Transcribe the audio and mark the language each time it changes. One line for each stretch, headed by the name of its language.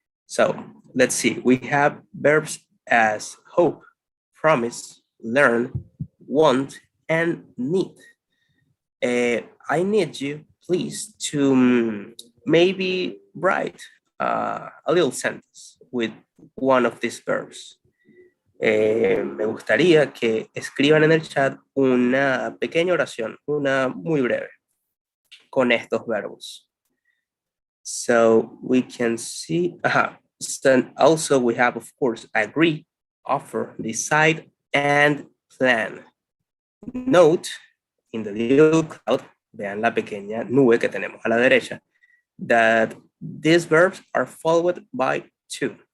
English: So let's see. We have verbs as hope, promise, learn, want, and need. I need you, please, to maybe write a little sentence with one of these verbs.
Spanish: Me gustaría que escriban en el chat una pequeña oración, una muy breve, con estos verbos.
English: So we can see, so also we have, of course, agree, offer, decide, and plan. Note in the little cloud,
Spanish: vean la pequeña nube que tenemos a la derecha,
English: that these verbs are followed by to.